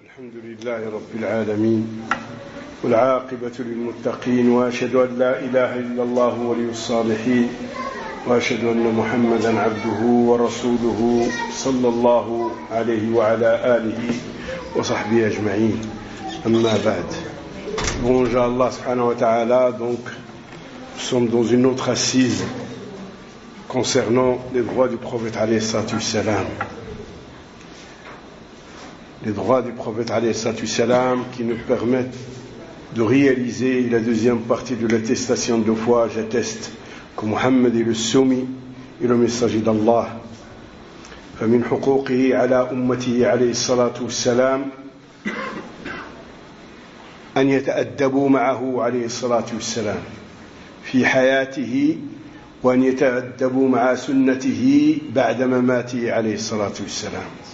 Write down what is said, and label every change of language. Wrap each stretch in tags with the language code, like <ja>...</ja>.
<ar>الحمد لله رب العالمين، والعاقبة للمتقين، وأشهد أن لا إله إلا الله ولي الصالحين، وأشهد أن محمدا عبده ورسوله صلى الله عليه وعلى آله وصحبه أجمعين. أما بعد، بونجور الله سبحانه وتعالى.</ar> <fr>Donc nous sommes dans une autre assise concernant les droits du prophète</fr> <ar>عليه الصلاة والسلام.</ar> <fr>Les droits du prophète alayhi salam qui nous permettent de réaliser la deuxième partie de l'attestation de foi. J'atteste que Muhammad est le soumis et le messager d'Allah.</fr> <ar>فمن حقوقه على أمته عليه الصلاة والسلام أن يتأدبوا معه عليه الصلاة والسلام في حياته وأن يتأدبوا مع سنته بعد مماته عليه الصلاة والسلام.</ar>